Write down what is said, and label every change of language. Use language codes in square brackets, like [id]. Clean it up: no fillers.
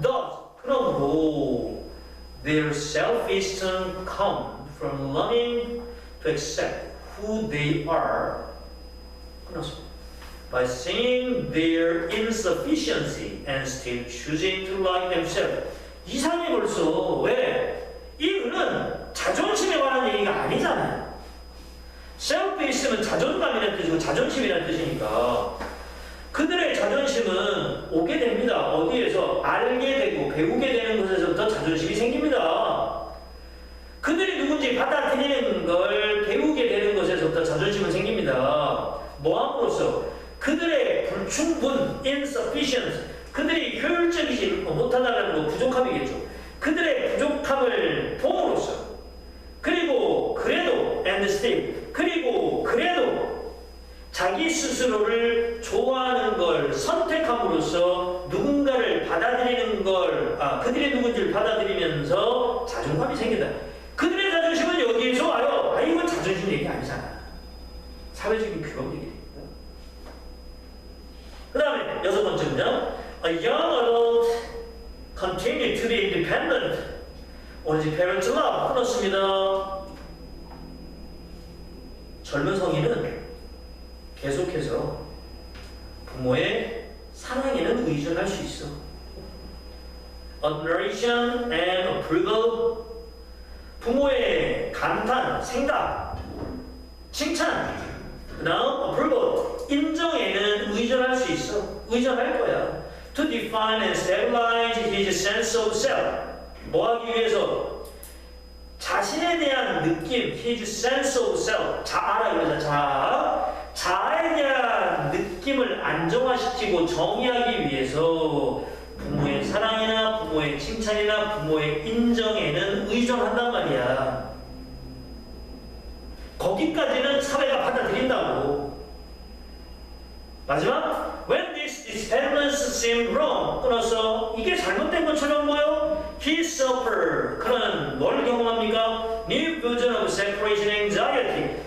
[en] Thus, 그러므로 their self-esteem come from learning to accept who they are. [ko] 끝났습니다. [en] By seeing their insufficiency and still choosing to like themselves. [ko] 이상해 벌써. 왜? 이 글은 자존심에 관한 얘기가 아니잖아요. self-esteem은 자존감이라는 뜻이고 자존심이라는 뜻이니까 그들의 자존심은 오게 됩니다. 어디에서? 알게 되고 배우게 되는 것에서부터 자존심이 생깁니다. 그들이 누군지 받아들이는 걸 배우게 되는 것에서부터 자존심은 생깁니다. 뭐함으로써? 그들의 불충분, insufficient, 그들이 효율적이지 못하다는 거 부족함이겠죠. 그들의 부족함을 봄으로써 그리고 그래도 [en] and still [ko] 그리고 그래도 자기 스스로를 좋아하는 걸 선택함으로써 누군가를 받아들이는 걸 그들이 누군지를 받아들이면서 자존감이 생긴다. 그들의 자존심은 여기에서 와요. 이건 자존심 얘기 아니잖아. 사회적인 규범 얘기입니다. 그 다음에 6번째 문장. [en] A young adult continue to be independent on his parents' love. [ko] 끊었습니다. 젊은 성인은 계속해서 부모의 사랑에는 의존할 수 있어. [en] Admiration and approval. [ko] 부모의 감탄, 생각, 칭찬. 그 다음 approval. 인정에는 의존할 수 있어. 의존할 거야. [en] To define and stabilize his sense of self. [ko] 뭐 하기 위해서? 자신에 대한 느낌, [en] his sense of self. [ko] 자아라 그러자. 자아에 대한 느낌을 안정화시키고 정의하기 위해서 부모의 사랑이나 부모의 칭찬이나 부모의 인정에는 의존한단 말이야. 거기까지는 사회가 받아들인다고. 마지막, [en] when these experiments seem wrong, [ko] 끊어서 이게 잘못된 것처럼 보여. [en] He suffered. [ko] 그는 뭘 경험합니까? [en] New version of separation anxiety.